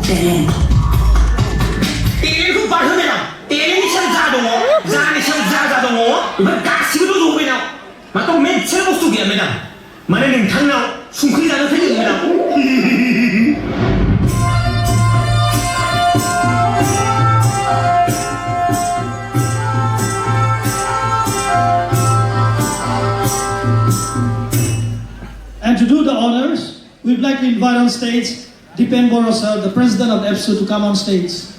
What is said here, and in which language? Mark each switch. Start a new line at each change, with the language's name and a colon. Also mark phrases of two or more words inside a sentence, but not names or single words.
Bodo: टेलेन्टखौ बारहोनायाव टेलेन्टनि सायाव जा दङ जानि सायाव जा दङ बेफोर गासिबो दंजोबो बेनाव माथो मोनसेल' बुस्थु गैया मेडाम माने नोंथांनाव संख्रि जानो फैदों मेडाम
English: And to do the honors, we'd like to invite on stage Dipen Bodo sir, the president of EPSU, to come on stage.